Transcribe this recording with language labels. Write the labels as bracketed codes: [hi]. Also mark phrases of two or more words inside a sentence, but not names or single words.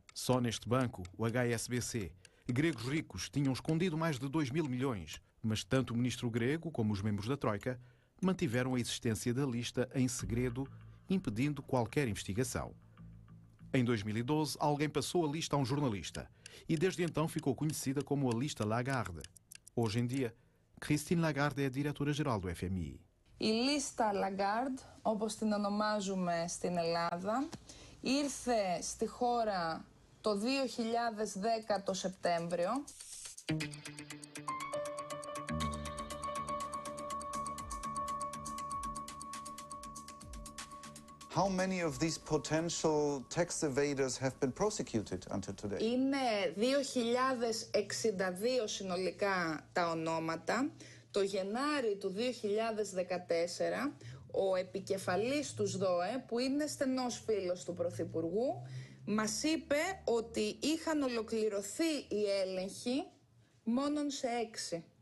[pt] Só neste banco, o HSBC, gregos ricos tinham escondido mais de 2.000 milhões, mas tanto o ministro grego como os membros da Troika mantiveram a existência da lista em segredo, impedindo qualquer investigação. Em 2012, alguém passou a lista a um jornalista e desde então ficou conhecida como a lista Lagarde. Hoje em dia, Christine Lagarde é a diretora-geral do FMI. [el] Η λίστα Lagarde, όπως την ονομάζουμε στην Ελλάδα, ήρθε στη χώρα το 2010 το Σεπτέμβριο. [en] How many of these potential tax evaders have been prosecuted until today? [el] Είναι 2.062 συνολικά τα ονόματα. Το Γενάρη του 2014, ο επικεφαλής του ΣΔΟΕ, που είναι στενός φίλος του Πρωθυπουργού, μας είπε ότι είχαν ολοκληρωθεί οι έλεγχοι μόνον σε 6.